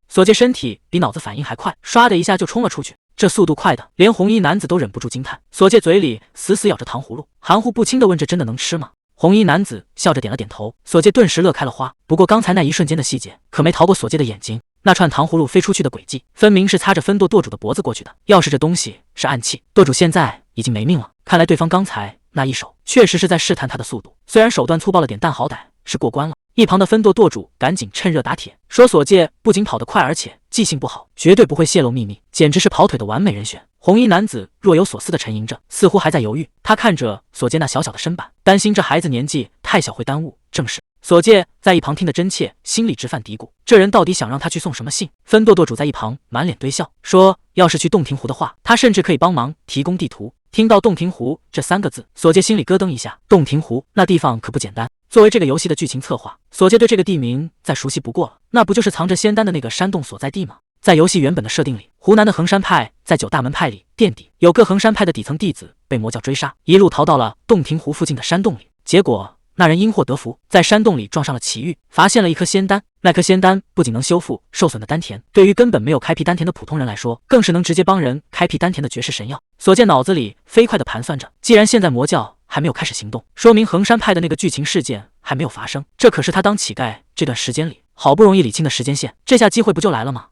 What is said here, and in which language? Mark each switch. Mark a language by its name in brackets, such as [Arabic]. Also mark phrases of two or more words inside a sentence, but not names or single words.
[Chinese] 所見身體比腦子反應還快，唰的一下就衝了出去。這速度快的，連紅衣男子都忍不住驚嘆。所見嘴裡死死咬着糖葫蘆，含糊不清地問：“這真的能吃嗎？” 紅衣男子笑着點了點頭。所見頓時樂開了花。不過剛才那一瞬間的細節可沒逃過所見的眼睛。那串糖葫蘆飛出去的軌跡，分明是擦着分舵舵主的脖子過去的。要是這東西是暗器，舵主現在已經沒命了。看來對方剛才那一手確實是在試探他的速度，雖然手段粗暴了點，但好歹是過關了。一旁的分舵舵主趕緊趁熱打鐵，說所見不僅跑得快，而且記性不好，絕對不會洩露秘密，簡直是跑腿的完美人選。紅衣男子若有所思地沉吟着，似乎還在猶豫。他看着所見那小小的身板，擔心這孩子年紀太小會耽誤正事。所見在一旁聽得真切，心裡直犯嘀咕，這人到底想讓他去送什麼信？分舵舵主在一旁滿臉堆笑，說要是去洞庭湖的話，他甚至可以幫忙提供地圖。聽到洞庭湖這3個字，所見心裡咯噔一下。洞庭湖那地方可不簡單，作為這個遊戲的劇情策劃，所見對這個地名再熟悉不過了，那不就是藏着仙丹的那個山洞所在地嗎？在遊戲原本的設定裡，湖南的衡山派在9大門派裡墊底，有個衡山派的底層弟子被魔教追殺，一路逃到了洞庭湖附近的山洞裡，結果那人因禍得福，在山洞裡撞上了奇遇，發現了一顆仙丹。那顆仙丹不僅能修復受損的丹田，對於根本沒有開闢丹田的普通人來說，更是能直接幫人開闢丹田的絕世神藥。所見腦子裡飛快地盤算着，既然現在魔教還沒有開始行動，說明衡山派的那個劇情事件還沒有發生，這可是他當乞丐這段時間裡好不容易理清的時間線，這下機會不就來了嗎？